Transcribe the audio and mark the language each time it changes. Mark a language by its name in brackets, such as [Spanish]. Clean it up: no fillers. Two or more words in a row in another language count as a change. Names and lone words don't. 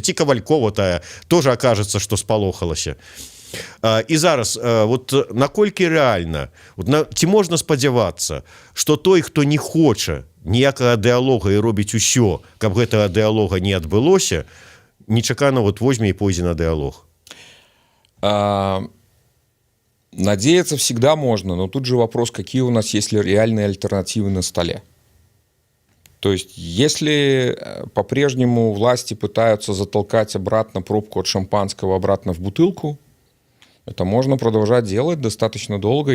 [Belarusian] Ці Кавалькова тая тоже акажацца, што спалохалася. І зараз, вот наколькі рэальна, ці можна спадзявацца, што той, хто не хоча ніякага дыалога і робіць усё, каб гэтага дыалога не адбылося, нечакана вот возьме і пойдзе на дыалог? [Russian] Надеяться всегда можно, но тут же вопрос, какие у нас есть реальные альтернативы на столе. То есть, если по-прежнему власти пытаются затолкать обратно пробку от шампанского обратно в бутылку, это можно продолжать делать достаточно долго.